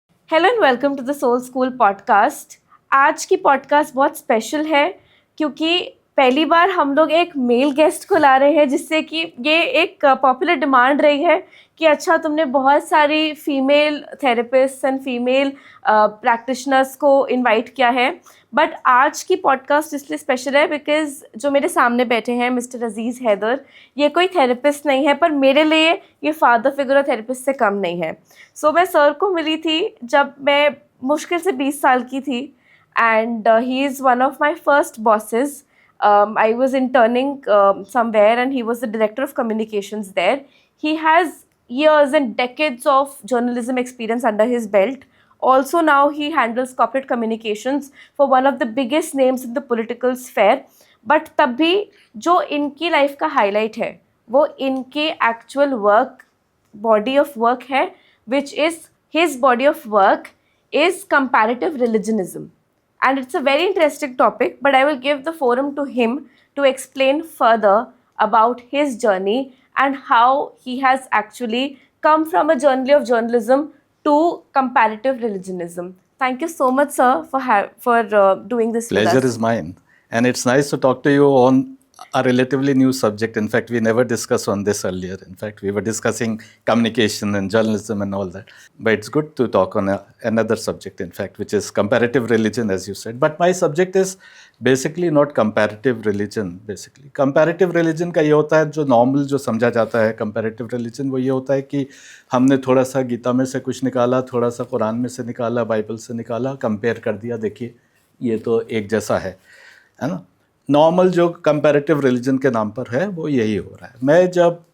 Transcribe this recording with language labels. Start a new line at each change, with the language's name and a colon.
Hindi: Hello and welcome to the soul school podcast. आज की podcast बहुत स्पेशल है क्योंकि पहली बार हम लोग एक मेल गेस्ट को ला रहे हैं, जिससे कि ये एक पॉपुलर डिमांड रही है कि अच्छा तुमने बहुत सारी female therapist and female practitioners को इनवाइट किया है, बट आज की पॉडकास्ट इसलिए स्पेशल है बिकॉज जो मेरे सामने बैठे हैं मिस्टर अजीज़ हैदर, ये कोई थेरेपिस्ट नहीं है, पर मेरे लिए ये फादर फिगर और थेरेपिस्ट से कम नहीं है। सो मैं सर को मिली थी जब मैं मुश्किल से 20 साल की थी,
English: And he is one of my first bosses. I was interning somewhere and he was the director of communications there. He has years and decades of journalism experience under his belt. Also now he handles corporate communications for one of the biggest names in the political sphere.
Hindi: But तब भी जो इनकी life का highlight है वो इनके actual work, body of work है,
English: which is his body of work is comparative religionism. And it's a very interesting topic, but I will give the forum to him to explain further about his journey and how he has actually come from a journey of journalism to comparative religionism. Thank you so much, sir, for doing this. Pleasure is mine, and it's nice to talk to you on a relatively new subject. In fact, we never discussed on this earlier. In fact, we were discussing communication and journalism and all that. But it's good to talk on another subject, in fact, which is comparative religion, as you said. But my subject is basically not comparative religion.
Hindi: Basically, comparative religion का ये होता है जो normal जो समझा जाता है comparative religion, वो ये होता है कि हमने थोड़ा सा गीता में से कुछ निकाला, थोड़ा सा कुरान में से निकाला, बाइबल से निकाला, कंपेयर कर दिया, देखिए ये तो एक जैसा है ना। नॉर्मल जो कंपैरेटिव रिलीजन के नाम पर है वो यही हो रहा है।